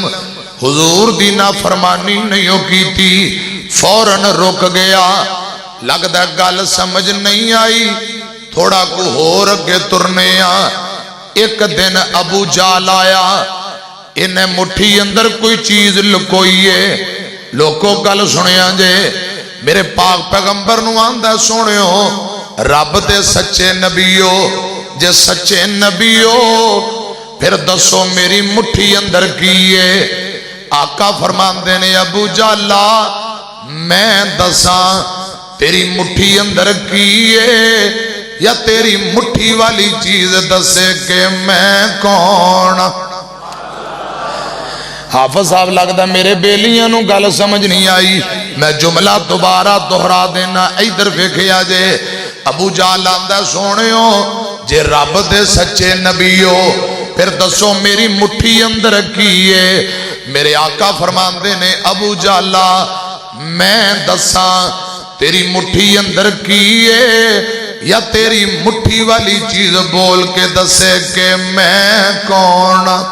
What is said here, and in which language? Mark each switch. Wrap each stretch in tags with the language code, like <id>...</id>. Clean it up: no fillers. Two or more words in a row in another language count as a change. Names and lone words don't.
<pa>حضور دی نافرمانی نہیں کی تھی، فوراً رک گیا. لگتا گل سمجھ نہیں آئی، تھوڑا کو ہو رکھے ترنے آ. ایک دن ابو جال آیا، انہیں مٹھی اندر کوئی چیز لکوئیے. لوگوں گل سنیا جے میرے پاک پیغمبر نو آندہ سنیو رب دے سچے نبیو، جے سچے نبیو پھر دسو میری مٹھی اندر کیے. آقا فرماندے نے ابو جالا میں دساں تیری مٹھی اندر کیے یا تیری مٹھی والی چیز دسے کہ میں کون. حافظ صاحب لگتا میرے بیلیاں نو گل سمجھ نہیں آئی، میں جملہ دوبارہ دہرا دینا. ادھر ویکھیا جے ابو جہل آندا سونیو جے رب دے سچے نبیو پھر دسو میری مٹھی اندر کیے. میرے آقا فرماندے نے ابو جہلا میں دساں تیری مٹھی اندر کیے یا تیری مٹھی والی چیز بول کے دسے کہ میں کون.</pa>